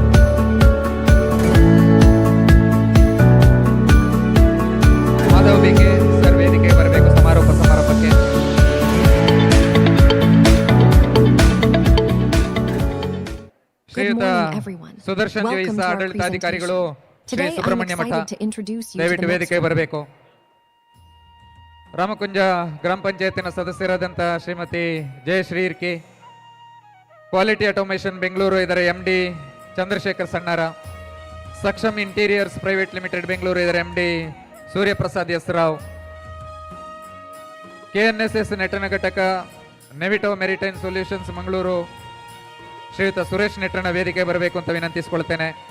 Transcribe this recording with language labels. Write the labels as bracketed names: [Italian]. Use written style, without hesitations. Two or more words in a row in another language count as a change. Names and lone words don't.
[Kannada] ಮಾಧವ್ ಬಿಕೆ ಸರ್ ವೇದಿಕೆಗೆ ಬರಬೇಕು ಸಮಾರೋಪ ಸಮಾರಂಭಕ್ಕೆ. ಶ್ರೀಯುತ ಸುದರ್ಶನ್ ಜೋಯಿಸ ಆಡಳಿತಾಧಿಕಾರಿಗಳು ಶ್ರೀ [English] Today, I'm [Kannada] ಸುಬ್ರಹ್ಮಣ್ಯ ಮಠ [English] excited to introduce you to [Kannada] ದಯವಿಟ್ಟು [English] the [Kannada] ವೇದಿಕೆಗೆ [English] Mepstra. [Kannada] ಬರಬೇಕು. ರಾಮಕುಂಜ ಗ್ರಾಮ ಪಂಚಾಯತಿನ ಸದಸ್ಯರಾದಂಥ ಶ್ರೀಮತಿ ಜಯಶ್ರೀ ಇರ್ಕಿ, ಕ್ವಾಲಿಟಿ ಆಟೋಮೇಷನ್ ಬೆಂಗಳೂರು ಇದರ MD ಚಂದ್ರಶೇಖರ್ ಸಣ್ಣಾರ, ಸಕ್ಷಮ್ ಇಂಟೀರಿಯರ್ಸ್ ಪ್ರೈವೇಟ್ ಲಿಮಿಟೆಡ್ ಬೆಂಗಳೂರು ಇದರ MD ಸೂರ್ಯಪ್ರಸಾದ್ ಎಸ್ ರಾವ್, KNSS ನೆಟ್ಟಣ ಘಟಕ ನೆವಿಟೋ ಮೆರಿಟೈನ್ ಸೊಲ್ಯೂಷನ್ಸ್ ಮಂಗಳೂರು ಶ್ರೀಯುತ ಸುರೇಶ್ ನೆಟ್ಟಣ ವೇದಿಕೆ ಬರಬೇಕು ಅಂತ ವಿನಂತಿಸಿಕೊಳ್ತೇನೆ.